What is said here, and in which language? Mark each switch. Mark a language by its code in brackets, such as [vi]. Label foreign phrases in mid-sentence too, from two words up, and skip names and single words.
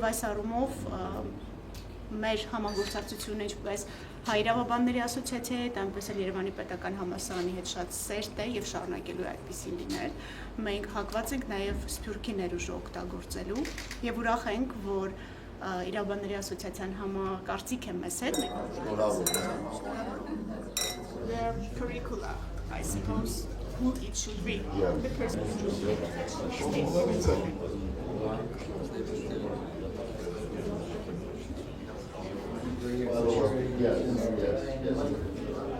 [hy] այս առումով մեր համագործակցությունը ինչպես Հայ իրավաբանների ասոցիացիայի հետ, այնպես էլ Երևանի պետական համալսարանի հետ շատ սերտ է եւ շարունակելու է այդպիսի լինել։ Մենք հակված ենք նաեւ Սփյուռքի ներուժը օգտագործելու եւ ուրախ ենք, որ իրավաբանների ասոցիացիան համակարծիք է մեզ հետ։ [en] Their curricula, I suppose, who it should be. The person Yes.